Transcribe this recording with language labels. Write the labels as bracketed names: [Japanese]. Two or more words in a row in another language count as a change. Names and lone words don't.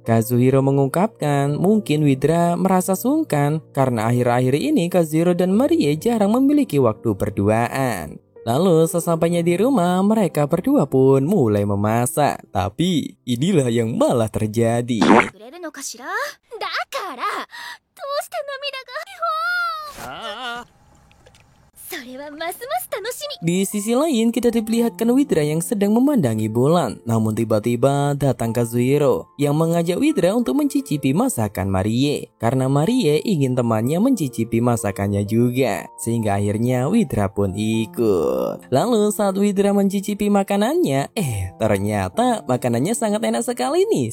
[Indonesian] Kazuhiro mengungkapkan mungkin Widra merasa sungkan karena akhir-akhir ini Kazuhiro dan Marie jarang memiliki waktu berduaan. Lalu sesampainya di rumah, mereka berdua pun mulai memasak. Tapi inilah yang malah terjadi. [Japanese] くれるのかしら。だからどうして涙が。それはますます楽しみ。 [Indonesian] Di sisi lain, kita diperlihatkan Widra yang sedang memandangi bulan. Namun tiba-tiba datang Kazuhiro yang mengajak Widra untuk mencicipi masakan Marie. Karena Marie ingin temannya mencicipi masakannya juga. Sehingga akhirnya Widra pun ikut. Lalu saat Widra mencicipi makanannya, ternyata makanannya sangat enak sekali nih.